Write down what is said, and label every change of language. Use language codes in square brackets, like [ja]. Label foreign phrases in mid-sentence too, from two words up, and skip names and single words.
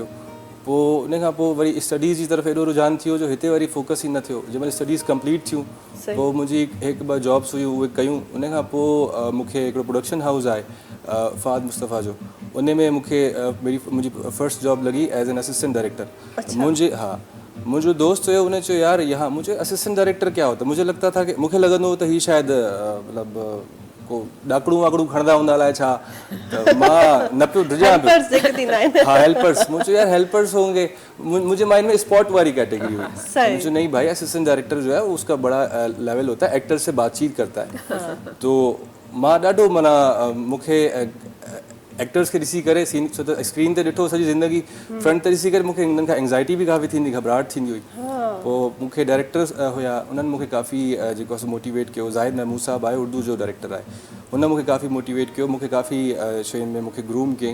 [sd] पोइ उन खां पोइ वरी स्टडीज़ जी तरफ़ एॾो रुझान थियो जो हिते वरी फोकस ई न थियो। जंहिं महिल स्टडीज़ कंप्लीट थियूं पोइ मुंहिंजी हिकु ॿ जॉब्स हुयूं, उहे कयूं। उन खां पोइ मूंखे हिकिड़ो प्रोडक्शन हाउस आहे फ़ाद मुस्तफ़ा जो, उन में मूंखे मुंहिंजी फर्स्ट जॉब लॻी [en] as an assistant director. [sd] मुंहिंजो दोस्त हुयो, उन चयो [ur] یار یہاں مجھے [en] assistant director [ur] کیا ہوتا، مجھے لگتا تھا کہ [sd] मूंखे लॻंदो हो त ही शायदि मतिलबु को ॾाकड़ू वाकड़ू खणंदा हूंदा अलाए छा, त मां न पियो ड्रिजां पियो। [ur] ہاں، ہیلپرز، مجھے یار ہیلپرز ہوں گے، مجھے مائنڈ میں اسپاٹ والی کیٹیگری ہوئی. مجھے نہیں بھائی, [en] assistant director [ur] جو ہے اس کا بڑا لیول ہوتا ہے، ایکٹر سے بات چیت کرتا ہے. [sd] तो मां ॾाढो माना मूंखे एक्टर्स खे ॾिसी करे छो त स्क्रीन ते ॾिठो सॼी ज़िंदगी, फ्रंट ते ॾिसी करे मूंखे हुननि खां एंग्ज़ाइटी बि काफ़ी थींदी, घबराहट थींदी हुई। पोइ मूंखे डायरेक्टर्स हुया, उन्हनि मूंखे काफ़ी जेको आहे मोटिवेट कयो। ज़ाहिद महमूद साहब आहे, उर्दू जो डायरेक्टर आहे, हुन मूंखे काफ़ी मोटिवेट कयो, मूंखे काफ़ी शयुनि में मूंखे ग्रूम कयईं।